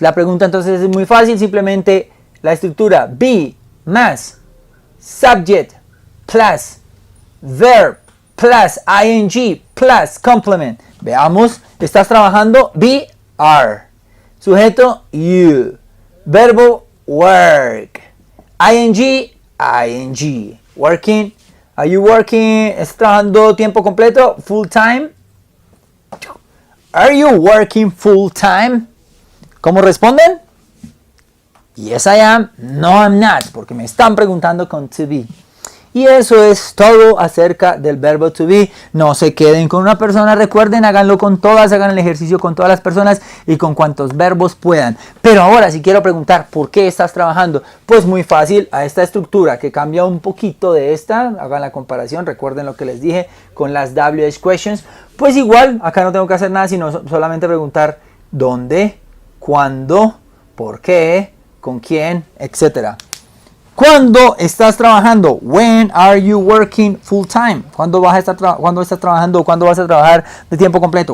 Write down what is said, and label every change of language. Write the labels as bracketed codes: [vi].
[es] La pregunta entonces es muy fácil, simplemente la estructura be más subject plus verb plus ing plus complement. Veamos, estás trabajando, be, are. Sujeto, you. Verbo, work. [en] ing. Working. Are you working? [es] ¿Estás trabajando tiempo completo? [en] Full time. Are you working full time? [es] ¿Cómo responden? [en] Yes I am, no I'm not, [es] porque me están preguntando con to be. Y eso es todo acerca del verbo to be. No se queden con una persona, recuerden, háganlo con todas, hagan el ejercicio con todas las personas y con cuantos verbos puedan. Pero ahora si quiero preguntar, ¿por qué estás trabajando? Pues muy fácil, a esta estructura que cambia un poquito de esta, hagan la comparación, recuerden lo que les dije con las WH questions. Pues igual, acá no tengo que hacer nada, sino solamente preguntar ¿dónde? ¿Cuándo? ¿Por qué? ¿Con quién? Etcétera. ¿Cuándo estás trabajando? [en] When are you working full time? [es] ¿Cuándo estás trabajando? ¿Cuándo vas a trabajar de tiempo completo?